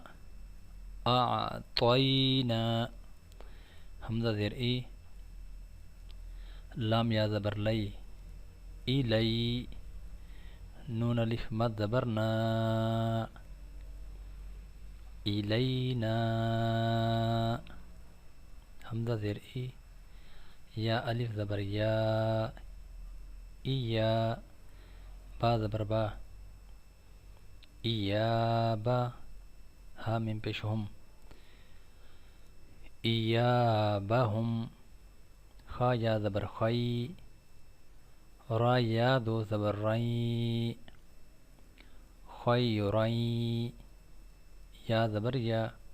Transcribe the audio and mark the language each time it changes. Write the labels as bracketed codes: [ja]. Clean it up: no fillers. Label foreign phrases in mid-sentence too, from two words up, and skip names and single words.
[ur] اعطینا، حمزہ زیر ای، لام یا زبر لی، الی، نون الف مد زبر نا، الینا، حمزہ زیر ای، یا الف زبر یا، ایا، با زبر با، ایابا، ہا میم پیش ہم، ایابہم، خا یا زبر خی، را یا دو زبر رئی، خیرئی، یا زبر یا،